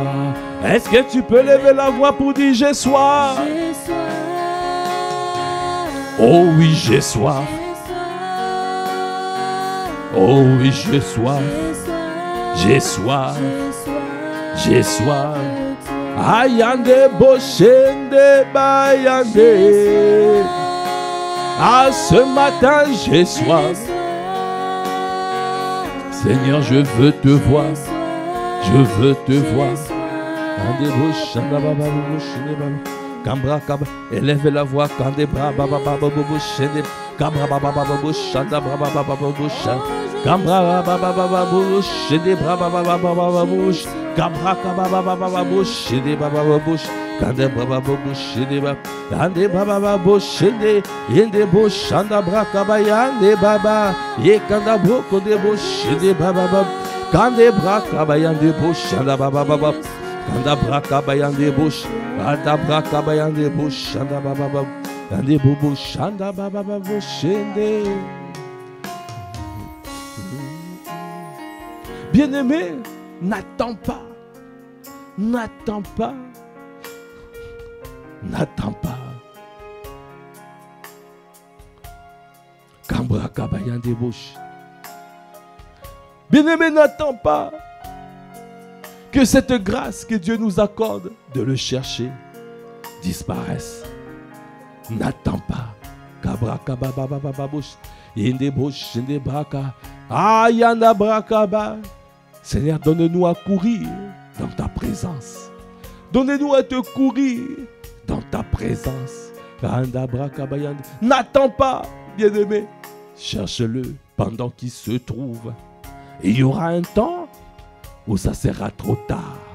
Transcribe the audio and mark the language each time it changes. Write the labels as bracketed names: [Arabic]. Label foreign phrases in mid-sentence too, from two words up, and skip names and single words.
[French] Est-ce que tu peux lever la voix pour dire j'ai soif? Oh oui, j'ai soif. Oh oui, j'ai soif. J'ai soif. J'ai soif. Ayande boshende bayande. Ah, ce matin j'ai soif. Seigneur, je veux te voir. Je veux te voir. Élève la voix. Kande baba boshede ba, ande baba boshede, yende boshanda braka ba yande baba, ye kanda broko de boshede baba, kande braka ba yande boshanda baba baba, kanda braka ba yande bosh, kanda braka ba yande boshanda baba, kande bobo shanda baba boshede. Bien-aimé, n'attends pas, n'attends pas. N'attends pas. Kambra kabayan des bouches. Bien-aimé, n'attends pas que cette grâce que Dieu nous accorde de le chercher disparaisse. N'attends pas. Kabra kababa bouche. Yende bouche, yende braka. Ayanda brakaba. Seigneur, donne-nous à courir dans ta présence. Donne-nous à te courir dans ta présence. N'attends pas, bien-aimé. Cherche-le pendant qu'il se trouve. Et il y aura un temps où ça sera trop tard.